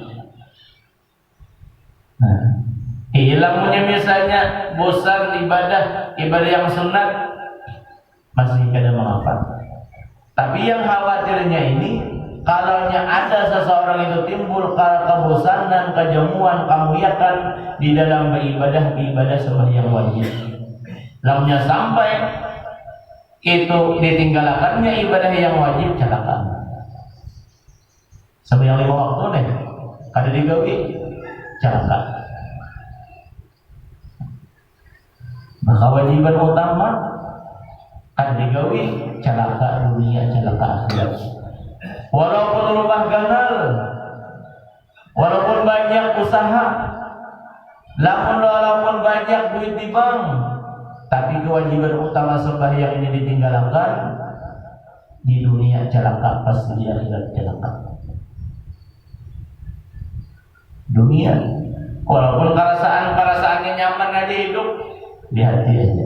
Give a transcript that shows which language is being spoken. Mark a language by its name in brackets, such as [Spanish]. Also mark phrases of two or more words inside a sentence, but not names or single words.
[Banjar] Ilmunya misalnya bosan ibadah yang sunat masih kada mengapa. [Indonesian] Tapi yang khawatirnya ini, kalau ada seseorang itu timbul kebosanan, kejemuan, [Banjar] kemuyakan di dalam beribadah sembahyang wajib. Lamanya sampai itu ditinggalkannya ibadah yang wajib, celaka. Sembahyang 5 waktu nih, kada digawi, celaka. Maka wajiban utama kada digawi, celaka dunia, celaka akhirat. Walaupun rumah ganal, walaupun banyak usaha, walaupun banyak duit di bank, Tapi kewajiban utama sembahyang ini ditinggalkan, di dunia celaka, pasti di akhirat celaka. Dunia, walaupun perasaannya nyaman aja hidup, di hati aja.